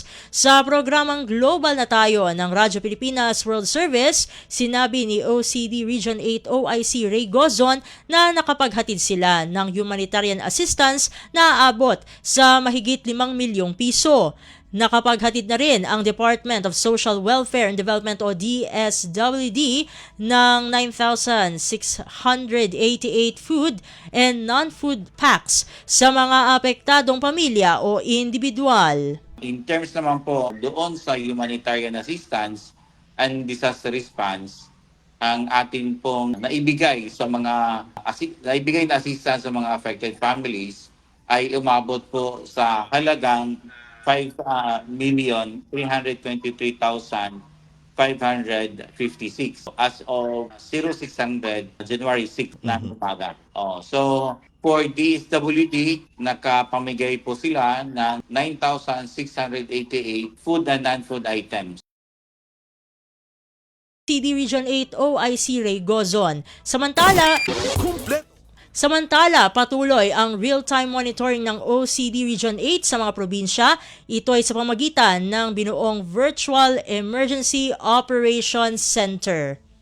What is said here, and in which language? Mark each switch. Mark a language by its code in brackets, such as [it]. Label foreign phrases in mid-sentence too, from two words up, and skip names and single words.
[tl] Sa programang Global na Tayo ng Radyo Pilipinas World Service, sinabi ni OCD Region 8 OIC Ray Gozon na nakapaghatid sila ng [en] humanitarian assistance [tl] na aabot sa mahigit 5 milyong piso. Nakapaghatid na rin ang Department of Social Welfare and Development o DSWD ng 9,688 [en] food and non-food packs [tl] sa mga apektadong pamilya o individual. [en] In terms [tl] naman po doon sa [en] humanitarian assistance and disaster response, [tl] ang atin pong naibigay na assistance sa mga [en] affected families [tl] ay umabot po sa halagang 5,323,556 [en] as of 0600 January 6 [tl] na umaga. [en] So for [tl] DSWD, nakapamigay po sila ng 9,688 [en] food and non-food items. [tl] CD Region 8 OIC Ray Gozon. Samantala, patuloy ang [en] real-time monitoring [tl] ng OCD Region 8 sa mga probinsya. Ito ay sa pamagitan ng binuong Virtual Emergency Operations Center.